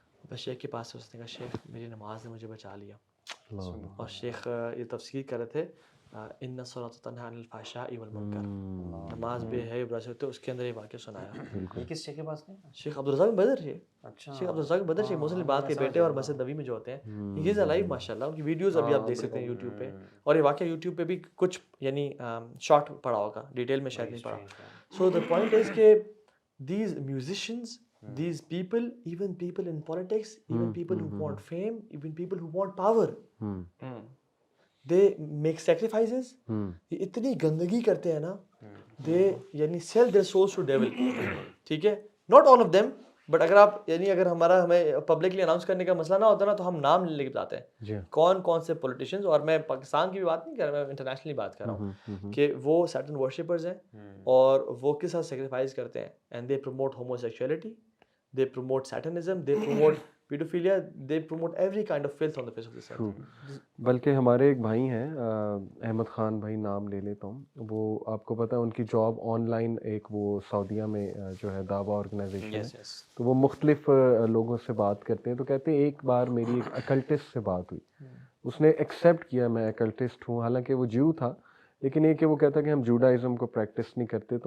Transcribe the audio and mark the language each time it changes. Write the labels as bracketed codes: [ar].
[ur] بس شیخ کے پاس سے اس نے کہا شیخ میری نماز نے مجھے بچا لیا. اور شیخ یہ تفسیر کر رہے تھے [ar] ان الصلاۃ تنہی عن الفحشاء والمنکر, [ur] نماز بے حیا برائی سے ہوتے, اس کے اندر یہ واقعہ سنایا. یہ کس شیخ کے پاس نہیں؟ شیخ عبدالرزاق بن بدر ہے. اچھا, شیخ عبدالرزاق بن بدر شیخ محسن العباد کے بیٹے اور مسجد نبوی میں جو ہوتے ہیں, [en] he is alive [ur] ماشاء اللہ. ان کی ویڈیوز ابھی آپ دیکھ سکتے ہیں یوٹیوب پہ, اور یہ واقعہ یوٹیوب پہ بھی کچھ یعنی شارٹ پڑا ہوگا, ڈیٹیل میں شاید نہیں پڑا. [en] So the point is کہ these musicians, these people, even people in politics, even people who want fame, even people who want power, they make sacrifices. [ur] یہ اتنی گندگی کرتے ہیں نا, they یعنی [en] sell their souls to devil. [ur] ٹھیک ہے, [en] not all of them, but [ur] اگر آپ یعنی اگر ہمیں پبلکلی اناؤنس کرنے کا مسئلہ نہ ہوتا نا, تو ہم نام لے کے بتاتے ہیں کون کون سے پولیٹیشینز. اور میں پاکستان کی بھی بات نہیں کر رہا, میں انٹرنیشنلی بات کر رہا ہوں کہ وہ سرٹن ورشپرز ہیں اور وہ کس طرح سیکریفائز کرتے ہیں. [en] And they promote homosexuality, they promote satanism, they promote pedophilia, they promote every kind of filth on the face of this earth. [ur] بلکہ ہمارے ایک بھائی ہیں احمد خان بھائی, نام لے لیتا ہوں, وہ آپ کو پتہ ہے ان کی جاب آن لائن ایک وہ سعودیہ میں جو ہے دعویٰ آرگنائزیشن ہے, تو وہ مختلف لوگوں سے بات کرتے ہیں. تو کہتے ہیں ایک بار میری ایک اکلٹسٹ سے بات ہوئی, اس نے ایکسیپٹ کیا میں اکلٹسٹ ہوں, حالانکہ وہ جیو تھا, لیکن یہ کہ وہ کہتا کہ ہم جوڈائزم کو پریکٹس نہیں کرتے.